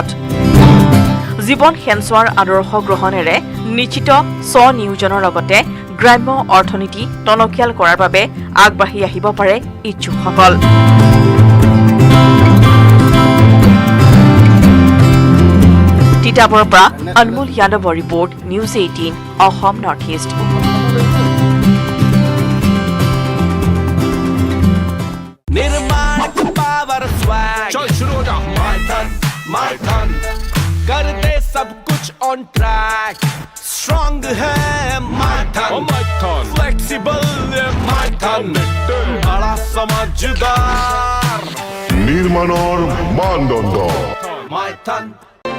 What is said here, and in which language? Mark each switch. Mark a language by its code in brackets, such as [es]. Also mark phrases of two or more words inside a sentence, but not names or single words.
[as] জীৱন সেনচোৱাৰ আদৰ্শ গ্ৰহণেৰে নিশ্চিত স্বনিয়োজনৰ লগতে গ্ৰাম্য অৰ্থনীতি টনকিয়াল কৰাৰ বাবে আগবাঢ়ি আহিব পাৰে ইচ্ছুকসকল। তিতাবৰৰ পৰা অনমোল যাদৱৰ ৰিপৰ্ট, নিউজ 18 অসম নৰ্থ ইষ্ট। [hi] निर्माण का [en] power swag, [hi] चल शुरू हो जाओ। माय टन कर दे सब कुछ [en] on track, [hi] स्ट्रॉन्ग है माय टन, फ्लेक्सिबल माय टन, बड़ा समझदार, [as] নির্মাণৰ মানদণ্ড [hi] माय टन।